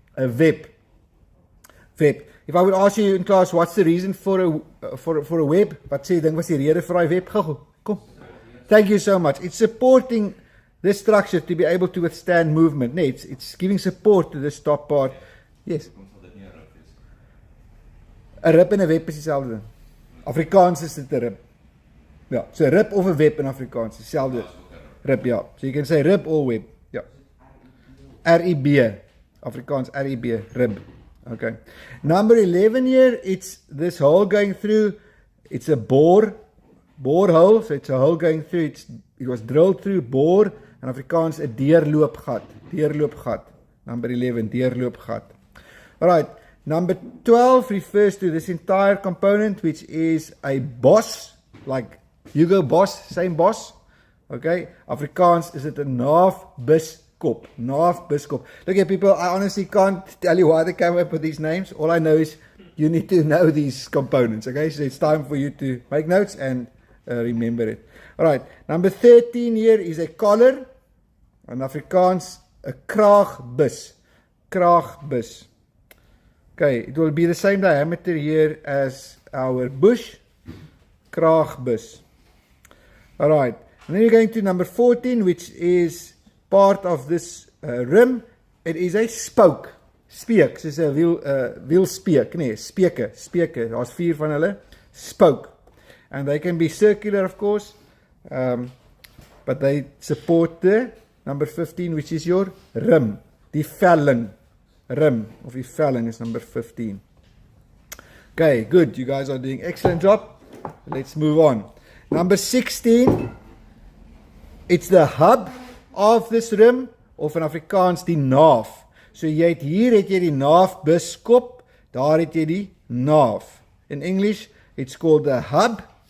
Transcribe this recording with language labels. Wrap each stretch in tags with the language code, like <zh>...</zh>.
<en>If I would ask you in class, what's the reason for a web?</en> <af>Wat sê jy dink was die rede vir daai web? Kom.</af> <en>Thank you so much. It's supporting this structure to be able to withstand movement. Nee, it's giving support to this top part. Yes.</en> <af>'n Rib en 'n web is dieselfde ding. Afrikaans is dit 'n rib. Ja, so 'n rib of 'n web in Afrikaans, dieselfde.</af> <en>Rib, ja. So you can say rib or web. Ja. R-I-B. Afrikaans R-I-B, rib. Okay. Number 11 here, it's this hole going through, it's a bore hole, so it's a hole going through, it was drilled through, bore, and Afrikaans 'n deurloopgat. Number 11, deurloopgat. Alright, number 12 refers to this entire component, which is a boss, like Hugo Boss, same boss. Okay, Afrikaans is it 'n naafbuskop. Look here people, I honestly can't tell you why they came up with these names. All I know is you need to know these components. Okay, so it's time for you to make notes and remember it. Alright, number 13 here is a collar. In Afrikaans, 'n kraagbus. Okay, it will be the same diameter here as our bush. Kraagbus. Alright, and then you're going to number 14, which is part of this rim. It is a spoke.</en> <af>Speek, soos 'n wielspeek, nee, speke, daar's 4 van hulle.</af> <en>Spoke. And they can be circular, of course, but they support the number 15, which is your rim. Die velling. Rim of die velling is number 15. Okay, good. You guys are doing excellent job. Let's move on. Number 16, it's the hub of this rim, of in Afrikaans die naaf.</en> <af>So hier het jy die naafbuskop, daar het jy die naaf.</af> <en>In English, it's called the hub.</en>